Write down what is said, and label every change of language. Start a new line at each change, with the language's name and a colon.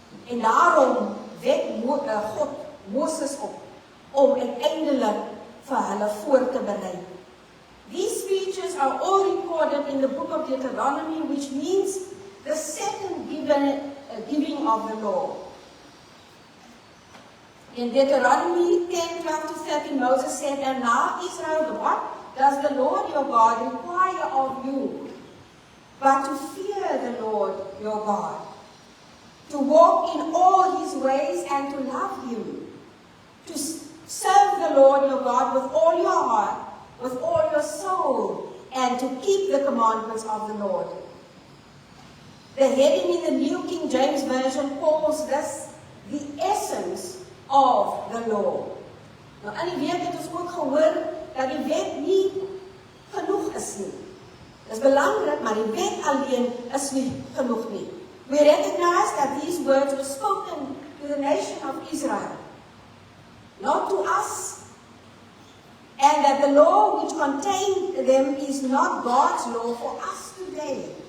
Afrikaans: En daarom wek God Moses op om uiteindelik vir hulle voor te berei.
English: These speeches are all recorded in the book of Deuteronomy, which means the second giving of the law. In Deuteronomy 10:12-13, Moses said, "And now, Israel, what does the Lord your God require of you? But to fear the Lord your God, to walk in all his ways and to love him, to serve the Lord your God with all your heart, with all your soul, and to keep the commandments of the Lord." The heading in the New King James Version calls this the essence of the law.
Afrikaans: Nou, in die week het ons ook gehoor dat die wet nie genoeg is nie. Dit is belangrik, maar die wet alleen is nie genoeg nie.
English: We recognize that these words were spoken to the nation of Israel, not to us, and that the law which contained them is not God's law for us today.